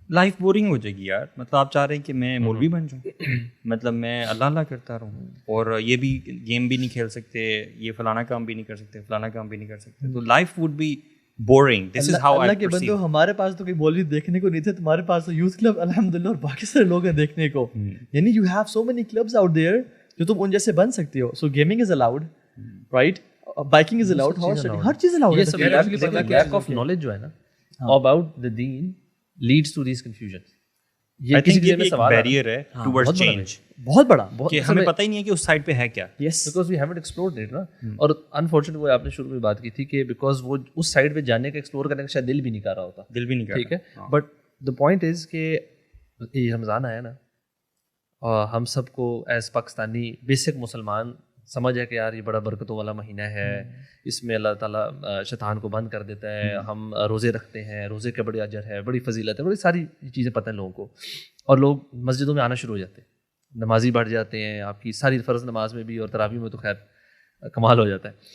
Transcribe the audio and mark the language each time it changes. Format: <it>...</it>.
<ur>Life boring ہو جائے گی یار. مطلب آپ چاہ رہے ہیں کہ میں مولوی بن جاؤں, مطلب میں اللہ اللہ کرتا رہوں, اور یہ بھی گیم بھی نہیں کھیل سکتے, یہ فلانا کام بھی نہیں کر سکتے, فلانا کام بھی نہیں کر سکتے, تو</ur> <en>Life would be boring. This is how</en> <ur>اللہ کے بندو, ہمارے پاس تو کوئی مولوی دیکھنے کو نہیں تھے, تمہارے پاس تو یوتھ کلب الحمدللہ اور باقی سارے لوگ ہیں دیکھنے کو.</ur> <en>یعنی you have so many clubs out there</en> <ur>جو تم ان جیسے بن سکتے ہو.</ur> <en>so gaming is allowed, right, biking is allowed,</en> <ur>ہر چیز</ur> <en>Allowed ہے. Lack of knowledge</en> <ur>جو ہے نا</ur> <en>About the then leads to these confusion.</en> <ur>یہ کسی کے لیے بیریئر ہے ٹورڈز چینج, بہت بڑا, کہ ہمیں پتہ ہی نہیں ہے کہ اس سائڈ پہ ہے کیا.</ur> <en>yes, because we haven't explored it</en> <ur>نا. اور انفارچونیٹ وہ آپ نے شروع میں بات کی تھی کہ بیکاز وہ اس سائڈ پہ جانے کا ایکسپلور کرنے کا شاید دل بھی نہیں کر رہا ہوتا, دل بھی نہیں کر رہا, ٹھیک ہے.</ur> <en>but the point is</en> <ur>کہ یہ رمضان آیا نا, اور ہم سب کو ایز پاکستانی بیسک مسلمان سمجھ ہے کہ یار یہ بڑا برکتوں والا مہینہ ہے, اس میں اللہ تعالیٰ شیطان کو بند کر دیتا ہے, ہم روزے رکھتے ہیں, روزے کا بڑی اجر ہے, بڑی فضیلت ہے, بڑی ساری چیزیں پتہ ہیں لوگوں کو, اور لوگ مسجدوں میں آنا شروع ہو جاتے ہیں, نمازی بڑھ جاتے ہیں, آپ کی ساری فرض نماز میں بھی اور تراویح میں تو خیر کمال ہو جاتا ہے.</ur>